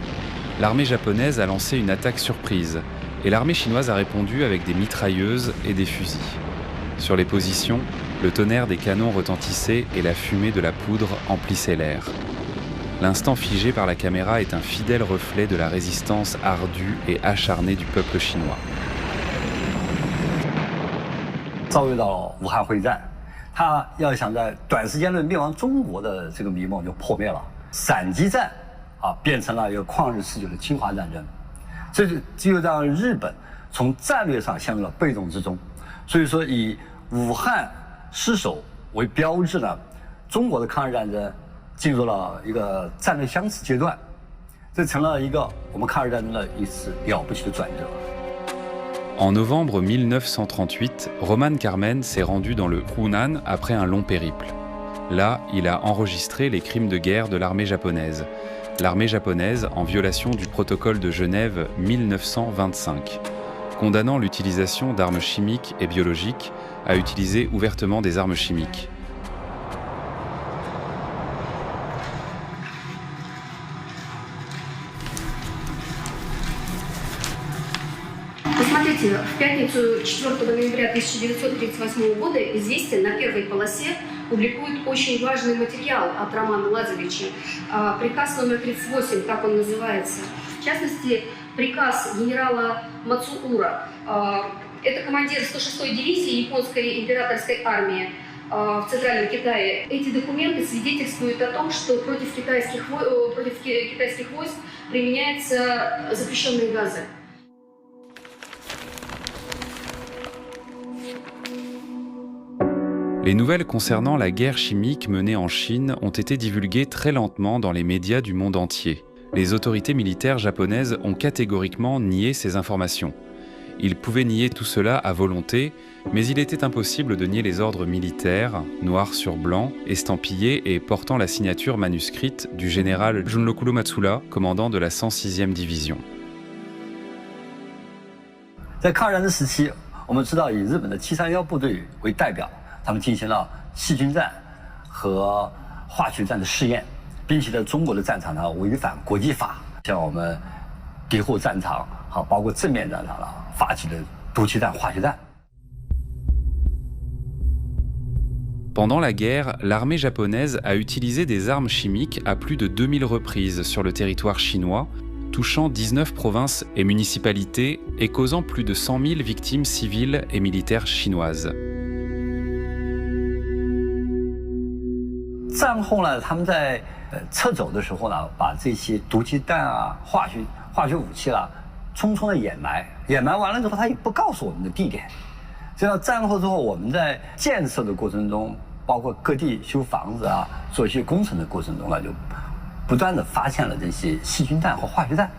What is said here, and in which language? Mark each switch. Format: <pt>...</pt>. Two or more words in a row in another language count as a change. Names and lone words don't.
<fr>L'armée japonaise a lancé une attaque surprise et l'armée chinoise a répondu avec des mitrailleuses et des fusils. Sur les positions, Le tonnerre des canons retentissait et la fumée de la poudre emplissait l'air. L'instant figé par la caméra est un fidèle reflet de la résistance ardue et acharnée du peuple chinois.</fr> <zh>遭遇到武汉会战，他要想在短时间内灭亡中国的这个迷梦就破灭了。闪击战变成了一个旷日持久的侵华战争，这就让日本从战略上陷入了被动之中。所以说，以武汉失守为标志呢，中国的抗日战争进入了一个战略相持阶段，这成了一个我们抗日战争的一次了不起的转折。</zh> <fr>En novembre 1938, Roman Carmen s'est rendu dans le Hunan après un long périple. Là, il a enregistré les crimes de guerre de l'armée japonaise. L'armée japonaise en violation du protocole de Genève 1925, condamnant l'utilisation d'armes chimiques et biologiques à utiliser ouvertement des armes chimiques.</fr> <ru>Посмотрите, в пятницу 4 ноября 1938 года «Известия» на первой полосе публикует очень важный материал от Романа Лазаревича. Приказ номер 38, так он называется. В частности, приказ генерала Мацуура. Это командир 106-й дивизии японской императорской армии в Центральном Китае. Эти документы свидетельствуют о том, что против китайских войск применяются запрещенные газы.</ru> <fr>Les nouvelles concernant la guerre chimique menée en Chine ont été divulguées très lentement dans les médias du monde entier. Les autorités militaires japonaises ont catégoriquement nié ces informations. Ils pouvaient nier tout cela à volonté, mais il était impossible de nier les ordres militaires, noir sur blanc, estampillés et portant la signature manuscrite du général Junroku Matsura, commandant de la 106e division.</fr> <zh>在抗日战争时期，我们知道以日本的731部队为代表。他们进行了细菌战和化学战的试验，并且在中国的战场上违反国际法，向我们敌后战场包括正面战场发起了毒气弹、化学战。</zh> <fr>Pendant la guerre, l'armée japonaise a utilisé des armes chimiques à plus de 2000 reprises sur le territoire chinois, touchant 19 provinces et municipalités et causant plus de 100 000 victimes civiles et militaires chinoises.</fr> <zh>战后呢，他们在撤走的时候呢，把这些毒气弹化学武器匆匆的掩埋，掩埋完了之后，他也不告诉我们的地点。这样战后之后，我们在建设的过程中，包括各地修房子做一些工程的过程中就不断的发现了这些细菌弹和化学弹。</zh>